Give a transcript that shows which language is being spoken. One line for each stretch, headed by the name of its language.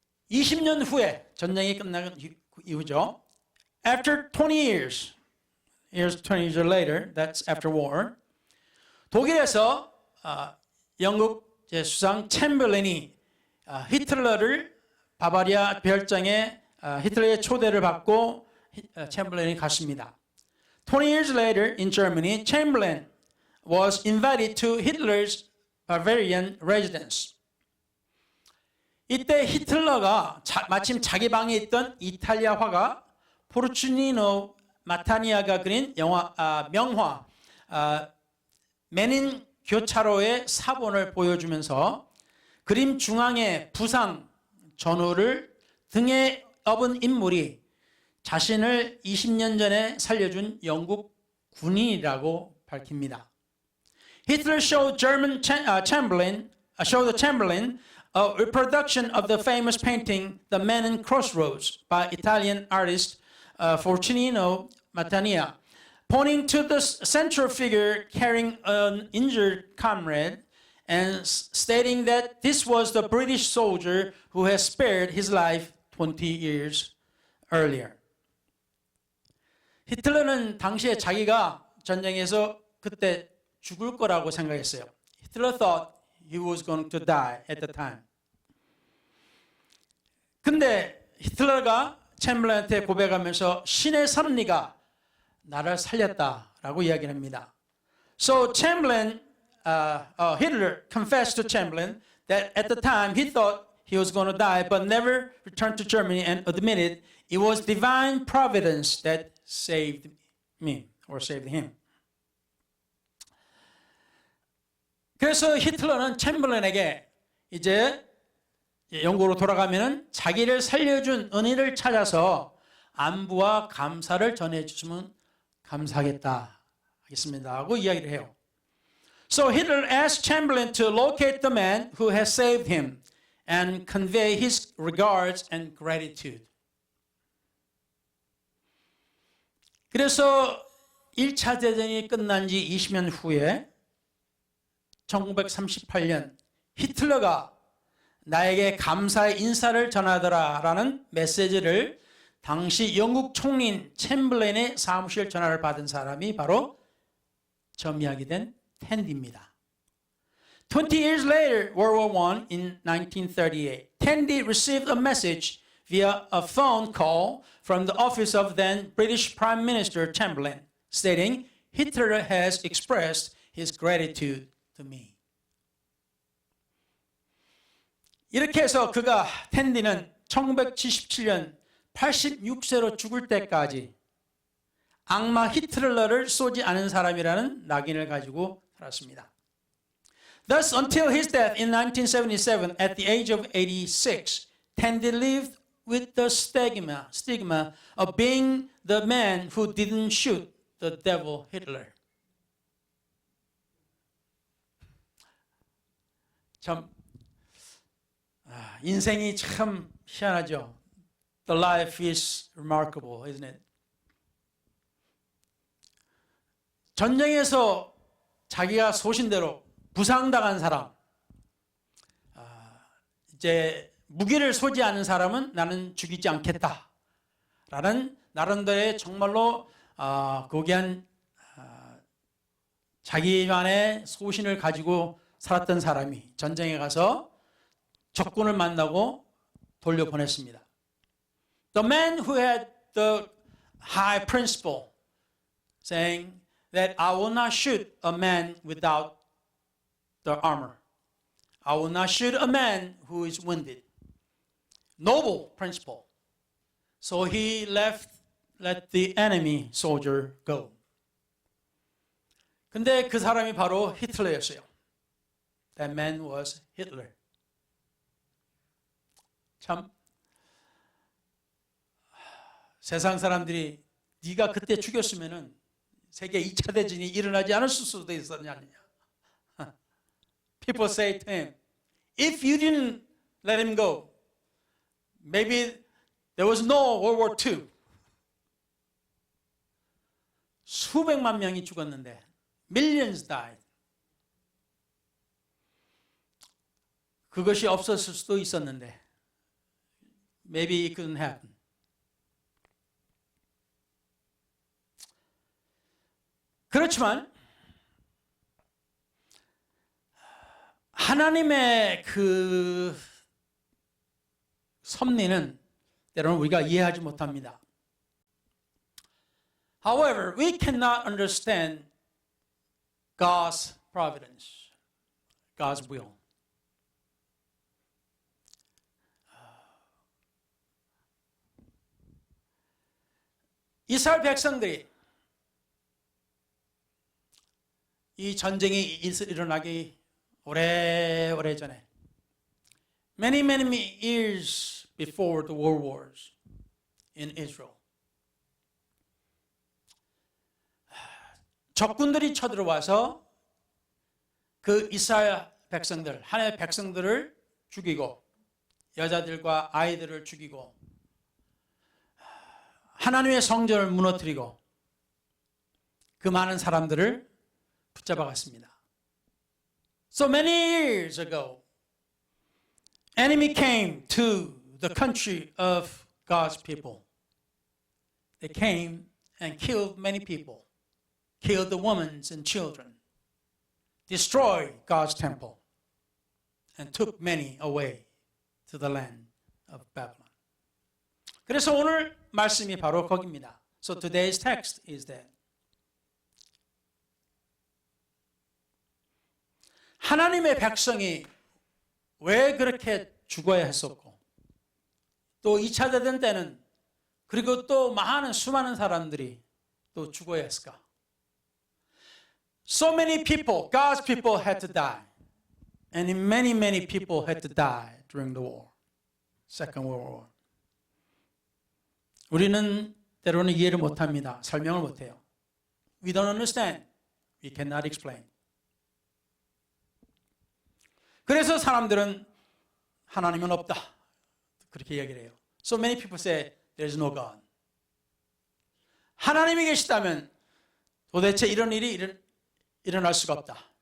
Korean: 20년 후에 전쟁이 끝난 이후죠.
English: After 20 years, Here's 20 years later. That's after war.
Korean: 독일에서 영국 수상 챔berlain이 히틀러를 바바리아 별장에 히틀러의 초대를 받고 챔berlain이 갔습니다.
English: 20 years later in Germany, Chamberlain was invited to Hitler's Bavarian residence.
Korean: 이때 히틀러가 마침 자기 방에 있던 이탈리아 화가 포르투니노 마타니아가 그린 명화 메닌 교차로의 사본을 보여주면서 그림 중앙의 부상 전후를 등에 업은 인물이 자신을 20년 전에 살려준 영국 군인이라고 밝힙니다.
English: Hitler showed the Chamberlain a reproduction of the famous painting The Man in Crossroads by Italian artist Fortunino Matania, pointing to the central figure carrying an injured comrade and stating that this was the British soldier who had spared his life 20 years earlier.
Korean: 히틀러는 당시에 자기가 전쟁에서 그때 죽을 거라고 생각했어요.
English: Hitler thought he was going to die at the time.
Korean: 근데 히틀러가 챔berlain한테 고백하면서 신의 섭리가 나를 살렸다라고 이야기합니다.
English: So Chamberlain, Hitler confessed to Chamberlain that at the time he thought he was going to die, but never returned to Germany and admitted it was divine providence that saved me or saved him.
Korean: 그래서 히틀러는 챔berlain에게 이제 영국으로 돌아가면은 자기를 살려준 은인을 찾아서 안부와 감사를 전해주시면 감사하겠다 하겠습니다 하고 이야기를 해요.
English: So Hitler asked Chamberlain to locate the man who has saved him and convey his regards and gratitude.
Korean: 그래서 1차 대전이 끝난 지 20년 후에 1938년 히틀러가 나에게 감사의 인사를 전하더라라는 메시지를 당시 영국 총리인 챔berlain의 사무실 전화를 받은 사람이 바로 점이하게 된 텐디입니다.
English: 20 years later, World War I in 1938, Tandy received a message via a phone call from the office of then British Prime Minister Chamberlain, stating, Hitler has expressed his gratitude to me.
Korean: 이렇게 해서 그가 텐디는 1977년 86세로 죽을 때까지 악마 히틀러를 쏘지 않은 사람이라는 낙인을 가지고 살았습니다.
English: Thus, until his death in 1977, at the age of 86, Tandy lived with the stigma of being the man who didn't shoot the devil Hitler.
Korean: 참 인생이 참 희한하죠.
English: The life is remarkable, isn't it?
Korean: 전쟁에서 자기가 소신대로 부상당한 사람, 이제 무기를 쏘지 않은 사람은 나는 죽이지 않겠다라는 나름대로의 정말로 고귀한 자기만의 소신을 가지고 살았던 사람이 전쟁에 가서 적군을 만나고 돌려보냈습니다.
English: The man who had the high principle, saying that I will not shoot a man without the armor. I will not shoot a man who is wounded. Noble principle. So he let the enemy soldier go.
Korean: 근데 그 사람이 바로 히틀러였어요.
English: That man was Hitler.
Korean: 참 세상 사람들이 네가 그때 죽였으면은 세계 2차 대전이 일어나지 않았을 수도 있었느냐.
English: People say to him, if you didn't let him go, maybe there was no World War II.
Korean: 수백만 명이 죽었는데,
English: millions died.
Korean: 그것이 없었을 수도 있었는데,
English: maybe it couldn't happen.
Korean: 그렇지만 하나님의 그 섭리는 때로는 우리가 이해하지 못합니다.
English: However, we cannot understand God's providence, God's will.
Korean: 이스라엘 백성들이 이 전쟁이 일어나기 오래 전에
English: many years before the world wars in Israel
Korean: 적군들이 쳐들어와서 그 이스라엘 백성들, 하나님의 백성들을 죽이고 여자들과 아이들을 죽이고 하나님의 성전을 무너뜨리고 그 많은 사람들을 붙잡아 갔습니다.
English: So many years ago, enemy came to the country of God's people. They came and killed many people, killed the women and children, destroyed God's temple, and took many away to the land of Babylon.
Korean: 그래서 오늘 말씀이 바로 거기입니다.
English: So today's text is that.
Korean: 하나님의 백성이 왜 그렇게 죽어야 했었고 또 2차 대전 때는 그리고 또 많은 수많은 사람들이 또 죽어야 했을까?
English: So many people, God's people had to die. And many people had to die during the war. Second World War.
Korean: 우리는 때로는 이해를 못합니다. 설명을 못해요.
English: We don't understand. We cannot explain.
Korean: 그래서 사람들은 하나님은 없다. 그렇게 얘기를 해요.
English: So many people say there is no God.
Korean: 하나님이 계시다면 도대체 이런 일이 일어날 수가 없다.